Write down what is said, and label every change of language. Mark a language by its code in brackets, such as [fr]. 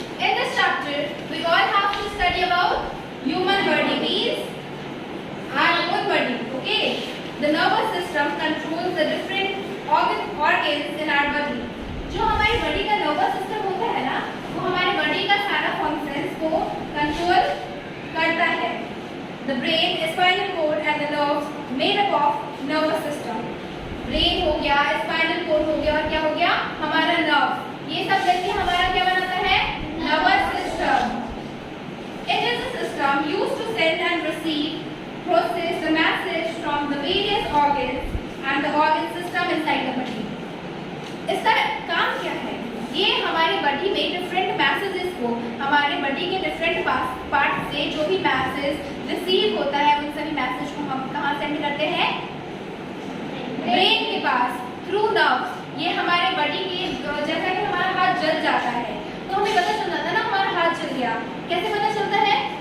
[en] In this chapter, we all have to study about human body means our own body. Okay? The nervous system controls the different organs in our body. [hi] जो हमारी body का nervous system होता है ना, वो हमारी body का सारा फंक्शंस को कंट्रोल करता है. [en] The brain, spinal cord and the nerves made up of nervous system. [hi] Brain हो गया, स्पाइनल कोड हो गया और क्या हो गया? हमारा नर्व. ये सब मिलकर हमारा क्या बनाता है? Nervous system. [en] It is a system used to send and receive, process the message from the various organs and the organ system inside the body. [hi] इसका काम क्या है? ये हमारी बॉडी में डिफरेंट मैसेजेस को, हमारे बॉडी के डिफरेंट पार्ट से जो भी मैसेज रिसीव होता है उन सभी मैसेज को हम कहाँ सेंड करते हैं? ब्रेन के पास थ्रू नर्व्स. ये हमारे बॉडी के, जैसा कि हमारा हाथ जल जाता है तो हमें पता चल जाता है ना हमारा हाथ जल गया. कैसे पता चलता है?